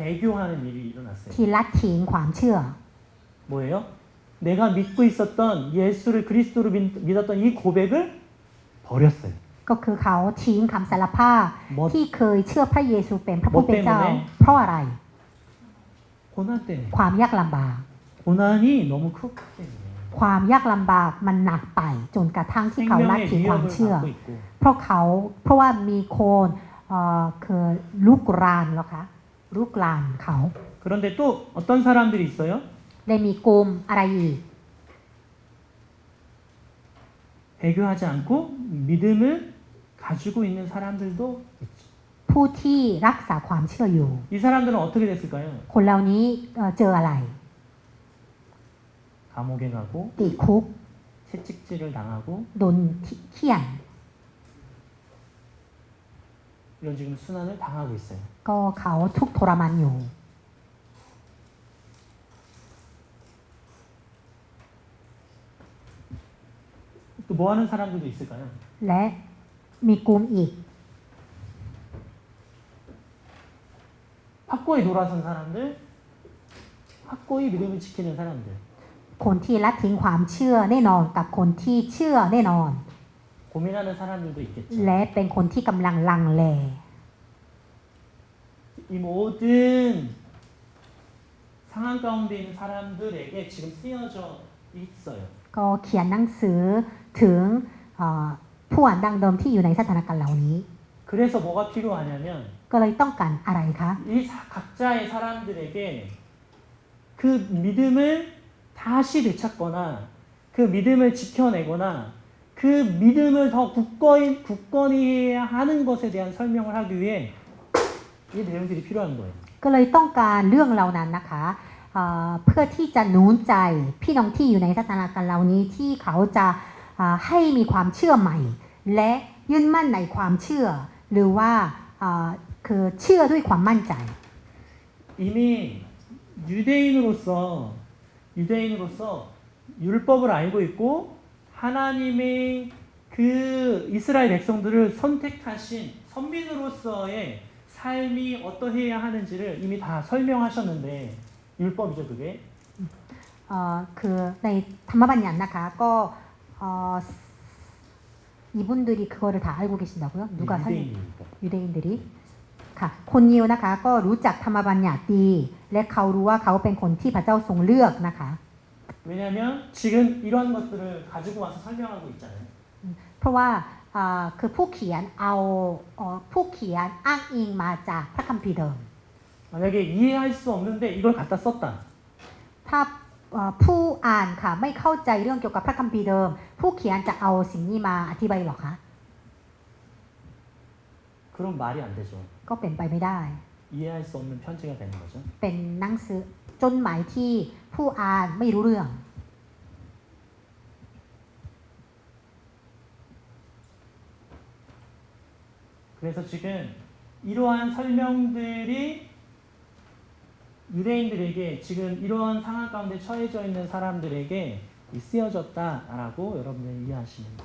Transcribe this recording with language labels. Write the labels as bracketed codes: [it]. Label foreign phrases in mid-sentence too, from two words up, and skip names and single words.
[ko] 배교하는 일이 일어났어요. [th] ที่ละทิ้งความเชื่อ [ko] 뭐예요? 내가 믿고 있었던 예수를 그리스도로 믿었던 이 고백을 버렸어요. [th] ก็คือเขาทิ้งคำสารภาพ [ko] 뭐 [th] ที่เคยเชื่อพระเยซูเป็นพระผู้เป็นเจ้า หมดเต็มเลย เพราะอะไร [ko] 고난 때문에. [th] ความยากลำบาก [ko] 고난이 너무 크기 때문에. [th] ความยากลำบากมันหนักไปจนกระทั่งที่เขาละ [ko] 생명의 [th] ทิ้งความ [ko] 위협을 [th] เชื่อ [ko] 받고 있고 [th] เพราะว่ามีโคนคือลุกรานเหรอคะลุกรานเขา [ko] 그런데 또 어떤 사람들이 있어요? [th] ได้มีกลุ่มอะไรอีก [ko] 배교하지 않고 믿음을 가지고 있는 사람들도 있죠. [th] ผู้ที่รักษาความเชื่ออยู่ [ko] 이 사람들은 어떻게 됐을까요? [th] คนเหล่านี้เจออะไร [ko] 감옥에 가고 [th] ติดคุก [ko] 채찍질을 당하고 [th] โดนเขี่ยน [ko] 이런 지금 순환을 당하고 있어요. [th] ก็เขาทุกข์ทรมานอยู่ [ko] 또 뭐 하는 사람들도 있을까요? [th] และมีกลุ่มอีก [ko] 확고히 돌아선 사람들, 확고히 믿음을 지키는 사람들. [th] คนที่ละทิ้งความเชื่อแน่นอนกับคนที่เชื่อแน่นอน [ko] 고민하는 사람들도 있겠죠. [th] และเป็นคนที่กำลังลังเล [ko] 이 모든 상황 가운데 있는 사람들에게 지금 쓰여져 있어요. [th] ก็เขียนหนังสือถึงผู้อ่านดังเดิมที่อยู่ในสถานการณ์เหล่านี้ [ko] 그래서 뭐가 필요하냐면 [th] ก็เลยต้องการอะไรคะ [ko] 이 각자의 사람들에게 그 믿음을 다시 되찾거나 그 믿음을 지켜내거나 그 믿음을 더 굳건히 해야 하는 것에 대한 설명을 하기 위해 이 내용들이 필요한 거예요. [th] ก็เลยต้องการเรื่องเหล่านั้นนะคะเพื่อที่จะหนุนใจพี่น้องที่อยู่ในสถานการณ์เหล่านี้ที่เขาจะให้มีความเชื่อใหม่ และยึดมั่นในความเชื่อ หรือว่าคือเชื่อด้วยความมั่นใจ [ko] 이미 유대인으로서 율법을 알고 있고 하나님의 그 이스라엘 백성들을 선택하신 선민으로서의 삶이 어떠해야 하는지를 이미 다 설명하셨는데 율법이죠 그게. [th] คือในธรรมบัญญัตินะคะก็ [ko] 이분들이 그거를 다 알고 계신다고요? 누가 유대인입니다. [th] 유대인들이 ค่ะคนยิวนะคะก็รู้จักธรรมบัญญัติดีและเขารู้ว่าเขาเป็นคนที่พระเจ้าทรงเลือกนะคะ [ko] 왜냐하면 지금 이런 것들을 가지고 와서 설명하고 있잖아요. [th] เพราะว่าคือผู้เขียนเอาผู้เขียนอ้างอิงมาจากพระคัมภีร์เดิม [ko] 만약에 이해할 수 없는데 이걸 갖다 썼다. [th] ถ้าผู้อ่านค่ะไม่เข้าใจเรื่องเกี่ยวกับพระคัมภีร์เดิม ผู้เขียนจะเอาสิ่งนี้มาอธิบายหรอคะ [ko] 그럼 말이 안 되죠. [th] ก็เป็นไปไม่ได้ [ko] 이해할 수 없는 편지가 되는 거죠. [th] เป็นหนังสือจดหมายที่ผู้อ่านไม่รู้เรื่อง [ko] 그래서 지금 이러한 설명들이 유대인들에게 지금 이러한 상황 가운데 처해져 있는 사람들에게 쓰여졌다라고 여러분들이 이해하시면 돼요.